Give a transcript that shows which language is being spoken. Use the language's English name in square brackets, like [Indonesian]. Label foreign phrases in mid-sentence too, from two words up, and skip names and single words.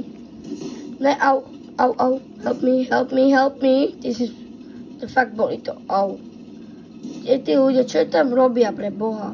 [Slovak] Ne, au, [English] help me, [Slovak] to fakt boli to, au. Tí ľudia, čo tam robia pre Boha?